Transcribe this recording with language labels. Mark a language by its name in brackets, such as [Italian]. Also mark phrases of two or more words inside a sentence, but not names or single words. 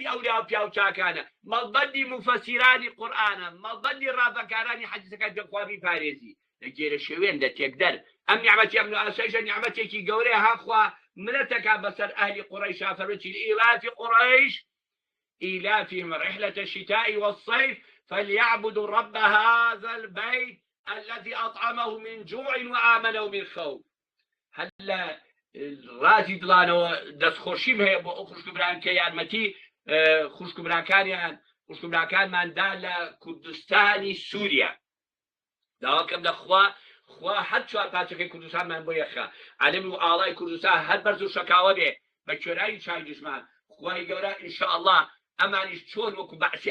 [Central Kurdish] ئەولیا و پیا و چاکانە مەڵبەندی مفەسیرانی قورئانە مەڵبەندی ڕابەکارانی حەدیسەکان دە خوا بیپارێزی لە گێرە شێوێن لە تێکدەر ئەم نیعمەتی ئەم ئاسایشە نیعمەتێکی گەورەیە هاخوا ملەتەکە بەسەر ئەهلی قوڕەیشا فەرمووی [Arabic] لإیلاف قوڕەیش إيلافهم رحلة الشتاء والصيف فليعبدوا رب هذا البيت الذي أطعمه من جوع وآمنه من خوف. [Central Kurdish] هلا رازی دڵانەوە دەستخۆشیم هەیە بۆ ئەو خوشکبران کە یارمەتی خوشکبراکانماندا لە کوردستانی سووریا داواکەم لە خوا هەر چوار پاچەکەی کوردستانمان بۆ یەخە عالەمی و ئاڵای کوردستان هەر بەرز و شەکاوە بێ بە کوێرایی چای دژمان خوای گەورە ئینشاءالله ئەمانیش چۆن وەکو بەعسی